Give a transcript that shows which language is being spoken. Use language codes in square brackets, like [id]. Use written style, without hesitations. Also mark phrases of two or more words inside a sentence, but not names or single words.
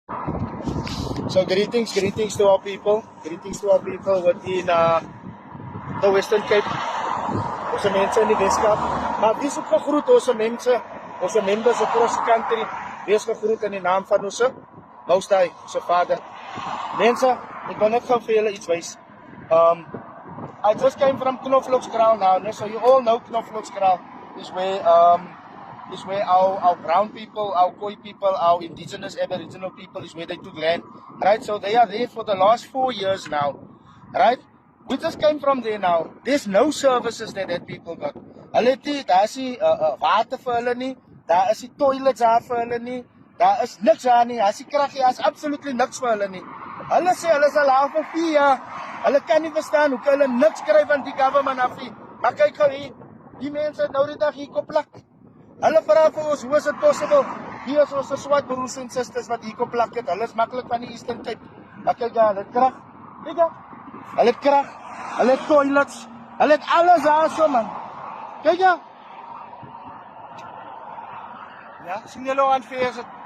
[en] So greetings to our people. Greetings to our people within the Western Cape. [af] Onze mense in die Weskaap. Maar wees ook gegroet onze mense, onze members [en] across the country. [af] Wees gegroet in die naam van onze [en] Most High, [af] onze Vader. Mense, ek wil net gou vir julle iets wys. [en] I just came from Knoflokskraal now, so you all know Knoflokskraal is where our brown people, our Khoi people, our indigenous Aboriginal people is where they took land, right? So they are there for the last 4 years now, right? We just came from there now. There's no services that people got. [af] Hulle het nie, daar is nie water vir hulle nie, daar is nie toilets daar vir hulle nie, daar is niks daar nie, daar is nie krag, daar is absolutely niks vir hulle nie. Hulle sê hulle is al daar vir 4 jaar. Hulle kan nie verstaan hoe hulle niks kry van die government af nie. Maar kyk gou hier, die mense het nou die dag hier koplak. Hulle vra vir ons, hoe [en] is it possible? [af] Hier is ons swart broers en sisters wat hier koplak het. Hulle is maklik van die Eastern Cape. Maar kyk daar, hulle het krag. Kyk daar. Hulle het krag. Hulle het toilets. Hulle het alles daar so, man. Kyk daar. Ja, sien julle hoe aanveer is het?